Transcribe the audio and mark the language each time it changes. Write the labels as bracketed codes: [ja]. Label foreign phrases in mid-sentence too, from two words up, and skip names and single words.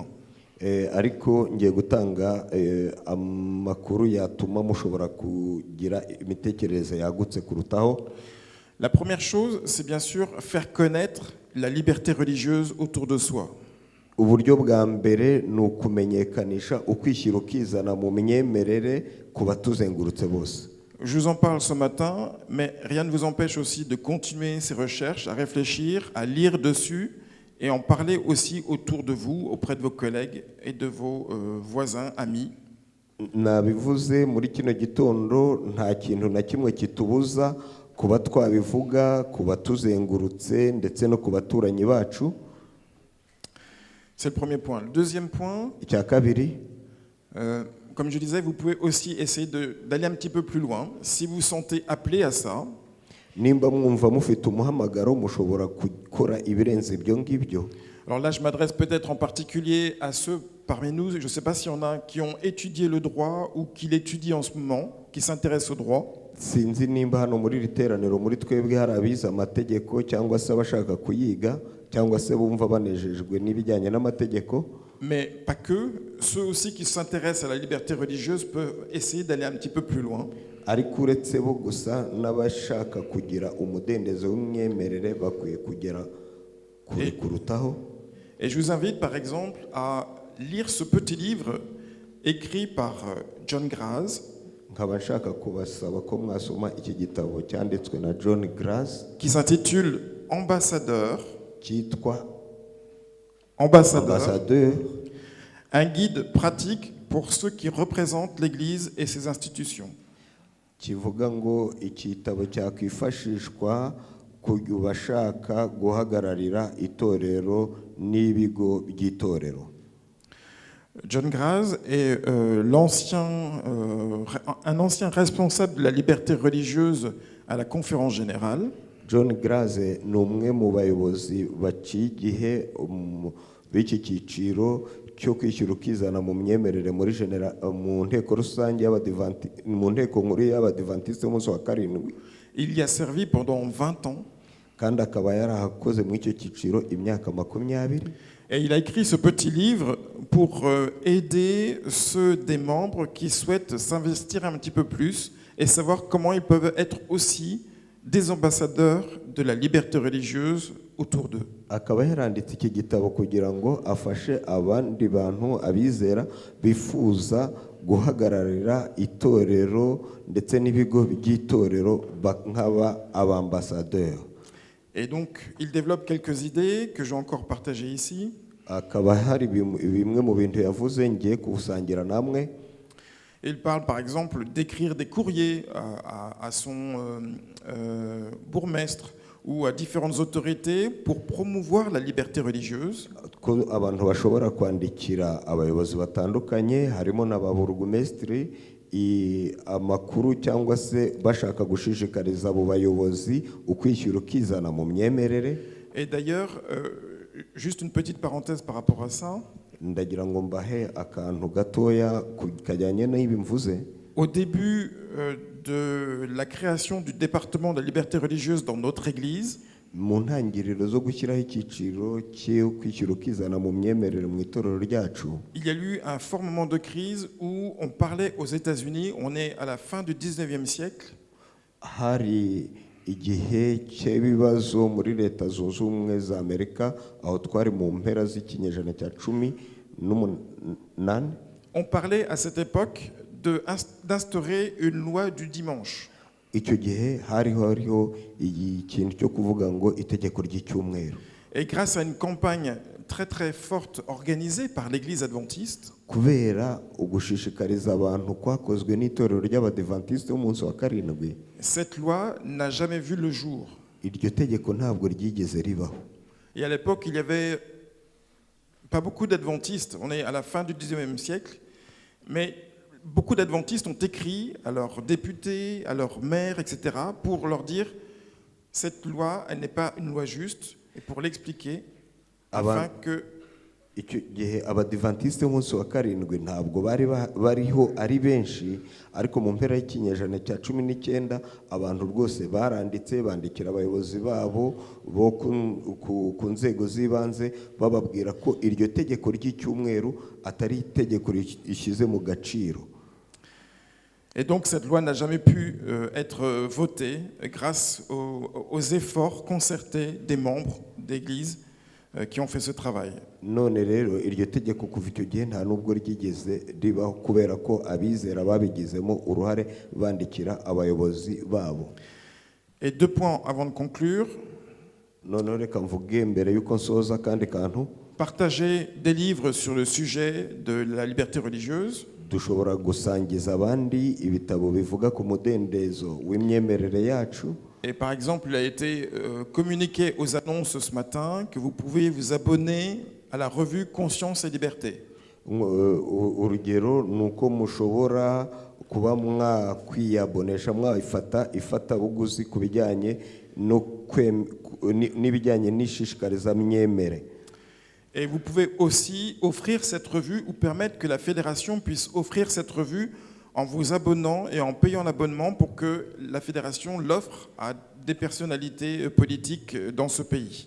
[rw] Ariko ngiye gutanga amakuru yatuma mushobora kugira imitekerereze yagutse kurutaho. [fr] La première chose, c'est bien sûr faire connaître la liberté religieuse autour de soi. [rw] Uburyo bwa mbere ni ukumenyekanisha ukwishyira ukizana mu myemerere ku batuzengurutse bose. [fr] Je vous en parle ce matin, mais rien ne vous empêche aussi de continuer ces recherches, à réfléchir, à lire dessus et en parler aussi autour de vous, auprès de vos collègues et de vos voisins, amis. [rw] Nabivuze muri kino gitondo, nta kintu na kimwe kitubuza kuba twabivuga ku batuzengurutse ndetse no ku baturanyi bacu. [fr] C'est le premier point. Le deuxième point, [rw] icya kabiri, [fr] comme je disais, vous pouvez aussi essayer d'aller un petit peu plus loin. Si vous vous sentez appelé à ça, [rw] nimba mwumva mufite umuhamagaro mushobora gukora ibirenze ibyo ngibyo. [fr] Alors là, je m'adresse peut-être en particulier à ceux parmi nous, je ne sais pas s'il y en a qui ont étudié le droit ou qui l'étudient en ce moment, qui s'intéressent au droit. [rw] Sinzi nimba hano muri iri teraniro muri twebwe hari abize amategeko cyangwa se abashaka kuyiga cyangwa se bumva banejejwe n'ibijyanye n'amategeko. [fr] Mais pas que, ceux aussi qui s'intéressent à la liberté religieuse peuvent essayer d'aller un petit peu plus loin. [rw] Ariko uretse bo gusa n'abashaka kugira umudendezo w'imyemerere bakwiye kugera kure kurutaho. [fr] Et je vous invite par exemple à lire ce petit livre écrit par John Graz, [rw] Nkaba nshaka kubasaba ko mwasoma iki gitabo cyanditswe na John Graz [fr] qui s'intitule Ambassadeur, [rw] cyitwa Ambassadeur, [fr] un guide pratique pour ceux qui représentent l'Église et ses institutions. [rw] kivuga ngo igitabo cyakwifashishwa ku bashaka guhagararira itorero n'ibigo by'itorero. [fr] John Graz est un ancien responsable de la liberté religieuse à la Conférence générale. [rw] John Graz ni umwe mu bayobozi baciye igihe b'iki cyiciro cyo kwishyura ukizana mu myemerere mu nteko rusange mu nteko nkuru y'abadivantisite umunsi wa karindwi. [fr] Il y a servi pendant 20 ans. [rw] kandi akaba yarahakoze muri icyo cyiciro imyaka 20. [fr] Et il a écrit ce petit livre pour aider ceux des membres qui souhaitent s'investir un petit peu plus et savoir comment ils peuvent être aussi des ambassadeurs de la liberté religieuse autour d'eux. [rw] Akaba yaranditse iki gitabo kugira ngo afashe abandi bantu abizera bifuza guhagararira itorero ndetse n'ibigo by'itorero nk'aba abambassadeurs. [fr] Et donc, il développe quelques idées que je vais encore partager ici. [rw] Akaba hari bimwe mu bintu yavuze ngiye kubusangira namwe. [fr] Il parle par exemple d'écrire des courriers à son bourgmestre ou à différentes autorités pour promouvoir la liberté religieuse. [rw] Ko abantu bashobora kwandikira abayobozi batandukanye harimo n'ababurugumesitiri amakuru cyangwa se bashaka gushishikariza abo bayobozi ukwishyura ukizana mu myemerere. [fr] Et d'ailleurs, juste une petite parenthèse par rapport à ça. [rw] Ndagira ngo mbahe akantu gatoya kajyanye n'ibi mvuze. [fr] Au début de la création du département de la liberté religieuse dans notre église, [rw] mu ntangiriro zo gushyiraho icyiciro cyo kwishyura ukizana mu myemerere mu itorero ryacu, [fr] il y a eu un fort moment de crise où on parlait aux États-Unis, on est à la fin du 19e siècle. [rw] Hari igihe cy'ibibazo muri Leta Zunze Ubumwe za Amerika aho twari mu mpera z'ikinyejana cya 18. [fr] On parlait à cette époque d'instaurer une loi du dimanche. [rw] Icyo gihe hariho ikintu cyo kuvuga ngo itegeko ry'icyumweru. [fr] Et grâce à une campagne très très forte organisée par l'église adventiste, [rw] kubera ugushishikariza abantu kwakozwe n'itorero ry'abadventiste umunsi wa karindwi, [fr] cette loi n'a jamais vu le jour. [rw] Iryo tegeko ntabwo ryigeze ribaho. [fr] Et à l'époque, il y avait pas beaucoup d'adventistes. On est à la fin du 19e siècle, mais beaucoup d'adventistes ont écrit à leurs députés, à leurs maires, etc., pour leur dire cette loi, elle n'est pas une loi juste, et pour l'expliquer, afin que [rw] icyo gihe abadventiste umunsi wa karindwi ntabwo bariho ari benshi, ariko mu mpera y'ikinyejana cya 19 abantu rwose baranditse bandikira abayobozi babo bo ku nzego z'ibanze bababwira ko iryo tegeko ry'icyumweru atari itegeko rishize mu gaciro. [fr] Et donc cette loi n'a jamais pu être votée grâce aux efforts concertés des membres d'église qui ont fait ce travail. [rw] None rero iryo tegeko kuva icyo gihe nta nubwo ryigeze ribaho kubera ko abizera babigizemo uruhare bandikira abayobozi babo. [fr] Et 2 points avant de conclure. [rw] None reka mvuge mbere yuko nsoza kandi kantu. [fr] Partager des livres sur le sujet de la liberté religieuse. [rw] Dushobora gusangiza abandi ibitabo bivuga ku mudendezo w'imyemerere yacu. [fr] Et par exemple, il a été communiqué aux annonces ce matin que vous pouvez vous abonner à la revue Conscience et Liberté. [rw] Urugero nuko mushobora kuba mwakwiyabonesha ifatabuguzi ku bijyanye n'ibijyanye n'ishishikariza myemere. [fr] Et vous pouvez aussi offrir cette revue ou permettre que la fédération puisse offrir cette revue en vous abonnant et en payant l'abonnement pour que la fédération l'offre à des personnalités politiques dans ce pays.